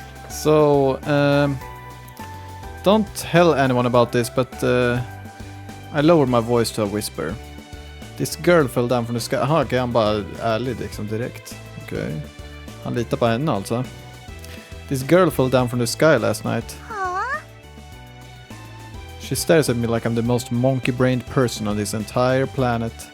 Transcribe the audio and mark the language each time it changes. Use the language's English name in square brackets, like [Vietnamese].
[English] So, don't tell anyone about this, but I lowered my voice to a whisper. This girl fell down from the sky. [Swedish] Aha, okej, han bara ärlig liksom direkt. Okej. Han litar på henne alltså. [English] This girl fell down from the sky last night. She stares at me like I'm the most monkey-brained person on this entire planet.